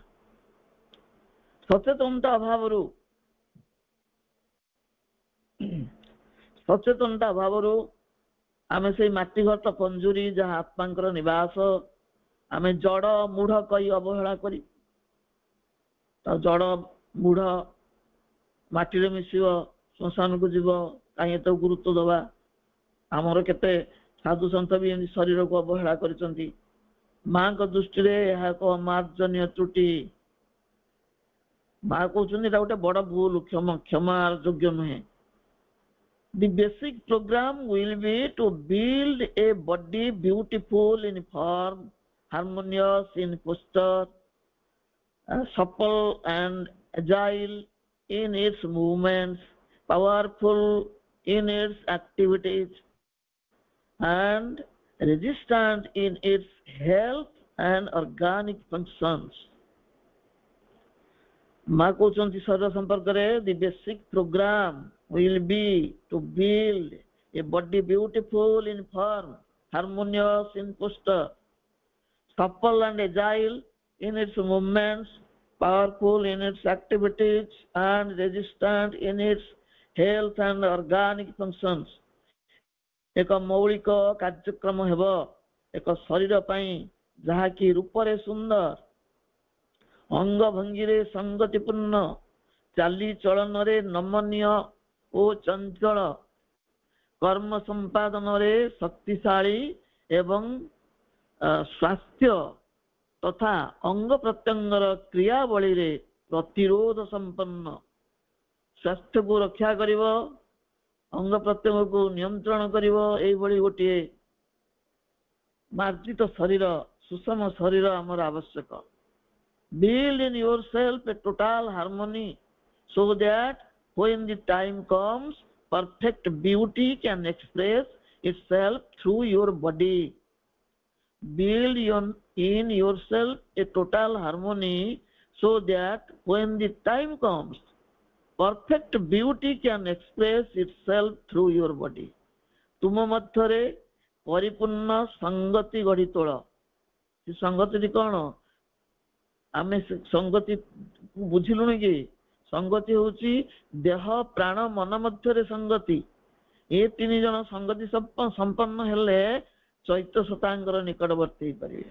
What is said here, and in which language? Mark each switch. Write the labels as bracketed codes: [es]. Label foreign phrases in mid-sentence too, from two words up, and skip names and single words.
[or] ସଚେତନତା ଅଭାବରୁ ଆମେ ସେଇ ମାଟି ଘଟ ପଞ୍ଜୁରୀ ଯାହା ଆତ୍ମାଙ୍କର ନିବାସ, ଆମେ ଜଡ଼ ମୂଢ କହି ଅବହେଳା କରି, ଜଡ଼ ମୂଢ ମାଟିରେ ମିଶିବ, ଶ୍ମଶାନକୁ ଯିବ, କାହିଁ ଏତେ ଗୁରୁତ୍ୱ ଦବା। ଆମର କେତେ ସାଧୁ ସନ୍ଥ ବି ଏମିତି ଶରୀରକୁ ଅବହେଳା କରିଛନ୍ତି। ମାଙ୍କ ଦୃଷ୍ଟିରେ ଏହା ଏକ ମାର୍ଜନୀୟ ତ୍ରୁଟି। ମା କହୁଛନ୍ତି ଏଟା ଗୋଟେ ବଡ ଭୁଲ, କ୍ଷମା ଯୋଗ୍ୟ ନୁହେଁ। [en] The basic program will be to build a body beautiful in form, harmonious in posture, supple and agile in its movements, powerful in its activities, and resistant in its health and organic functions. [or] ମା କହୁଛନ୍ତି ଶରୀର ସମ୍ପର୍କରେ [en] the basic program will be to build a body beautiful in form, harmonious in posture, supple and agile in its movements, powerful in its activities, and resistant in its health and organic functions. [or] ଏକ ମୌଳିକ କାର୍ଯ୍ୟକ୍ରମ ହେବ ଏକ ଶରୀର ପାଇଁ ଯାହାକି ରୂପରେ ସୁନ୍ଦର, ଅଙ୍ଗ ଭଙ୍ଗୀରେ ସଂଗତିପୂର୍ଣ୍ଣ, ଚାଲିଚଳନରେ ନମନୀୟ ଓ ଚଞ୍ଚଳ, କର୍ମ ସମ୍ପାଦନରେ ଶକ୍ତିଶାଳୀ ଏବଂ ସ୍ୱାସ୍ଥ୍ୟ ତଥା ଅଙ୍ଗ ପ୍ରତ୍ୟଙ୍ଗର କ୍ରିୟାବଳୀରେ ପ୍ରତିରୋଧ ସମ୍ପନ୍ନ। ସ୍ୱାସ୍ଥ୍ୟକୁ ରକ୍ଷା କରିବ, ଅଙ୍ଗ ପ୍ରତ୍ୟଙ୍ଗକୁ ନିୟନ୍ତ୍ରଣ କରିବ, ଏଇଭଳି ଗୋଟିଏ ମାର୍ଜିତ ଶରୀର, ସୁଷମ ଶରୀର ଆମର ଆବଶ୍ୟକ। [en] Build in yourself a total harmony so that when the time comes, perfect beauty can express itself through your body. Build in yourself a total harmony so that when the time comes, perfect beauty can express itself through your body. [or] ତୁମ ମଧ୍ୟରେ ପରିପୂର୍ଣ୍ଣ ସଂଗତି ଗଢି ତୋଳ। ସେ ସଂଗତି କଣ? ଆମେ ସଂଗତି ବୁଝିଲୁଣି କି? ସଂଗତି ହଉଛି ଦେହ ପ୍ରାଣ ମନ ମଧ୍ୟରେ ସଂଗତି। ଏ ତିନି ଜଣ ସଂଗତି ସମ୍ପନ୍ନ ହେଲେ ଚୈତ୍ୟ ଶତାଙ୍କର ନିକଟବର୍ତ୍ତୀ ହେଇପାରିବେ।